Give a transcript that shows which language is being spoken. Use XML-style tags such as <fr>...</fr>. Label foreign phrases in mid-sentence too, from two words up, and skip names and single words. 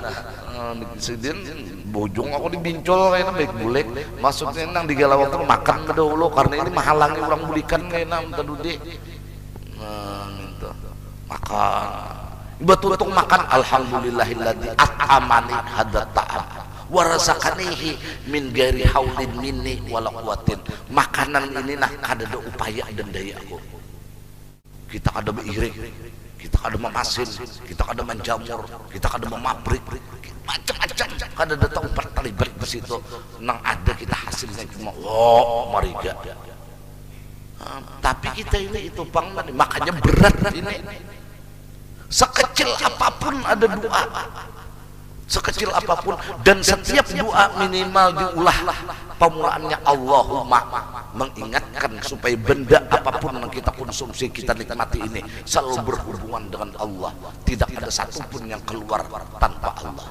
<bjn>Sedin bojong aku dibincol kayaknya baik bulik. Maksudnya nang dihiga lawang tuh makan dahulu karena ini menghalangi orang bulikan kayaknya tadi. Gitu. Makan. Betul untuk makan,</bjn> <ar>الحمد لله الذي أطعمني هذا الطعام ورزقنيه من غير حول مني ولا قوة.</ar> <bjn>Makanan ini nah kada ada upaya dan daya aku. Kita kada beirik, kita kada memasin, kita kada menjamur, kita kada memabrik, macam-macam kada ada tempat terlibat di situ. Nang ada kita hasilnya cuma mariga. Tapi kita ini itu bang, makanya berat ini. Sekecil apapun ada doa, sekecil apapun, dan setiap doa minimal diulah pemulaannya Allahumma, mengingatkan supaya benda apapun yang kita konsumsi, kita nikmati ini selalu berhubungan dengan Allah, tidak ada satupun yang keluar tanpa Allah.</bjn>